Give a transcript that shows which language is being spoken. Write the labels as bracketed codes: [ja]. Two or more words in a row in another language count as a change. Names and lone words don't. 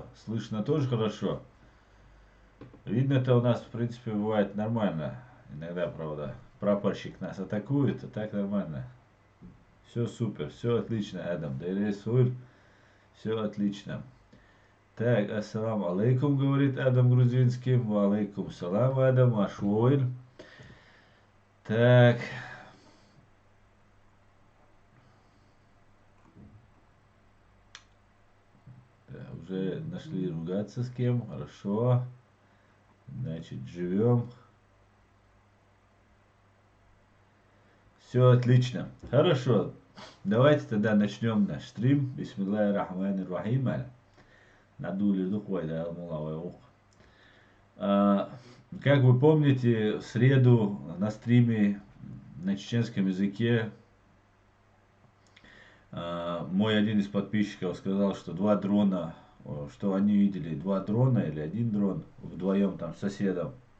[ru] Слышно тоже хорошо. Видно-то у нас, в принципе, бывает нормально. Иногда, правда, прапорщик нас атакует, а так нормально. Все супер, все отлично, Адам. Дайресуль, все отлично. Так, [ar] السلام عليكم, [ru] говорит Адам грузинский. [ar] وعليكم السلام, Адам, ашвойль. [ru] Так, да, уже нашли ругаться с кем, хорошо. Значит, живем. Все отлично. Хорошо. Давайте тогда начнем наш стрим. [ar] بسم الله الرحمن الرحيم. Надули духвай, да, мулавай ух. [ru] Как вы помните, в среду на стриме на чеченском языке мой один из подписчиков сказал, что два дрона, что они видели два дрона или один дрон вдвоем там с соседом.